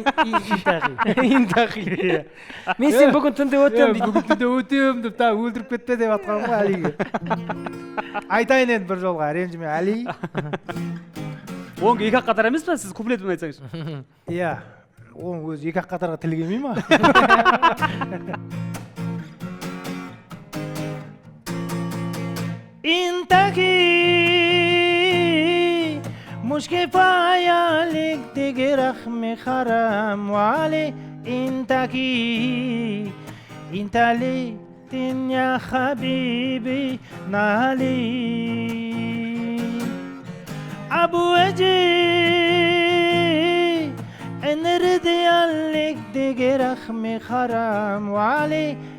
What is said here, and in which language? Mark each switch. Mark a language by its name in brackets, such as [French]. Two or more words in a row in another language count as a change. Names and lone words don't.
[Kazakh] Интахи. Мен сен бүгін түнде өтем дейді. Бүгін түнде өтем деп, өлтіріп кетпе деп атқан ғой Әлиге. Айтайын енді бір жолға, ренжіме Әли. Оң екі ақ қатар емес па, сіз куплетпен айтсаңыз? Иә, оң өзі екі ақ қатарға тіл келмей ма? [Arabic] انتهي مش كفاية لك تجرح حرام وعلي انتهي انت لي يا حبيبي نالي ابو وجهي انردي لك تجرح حرام وعلي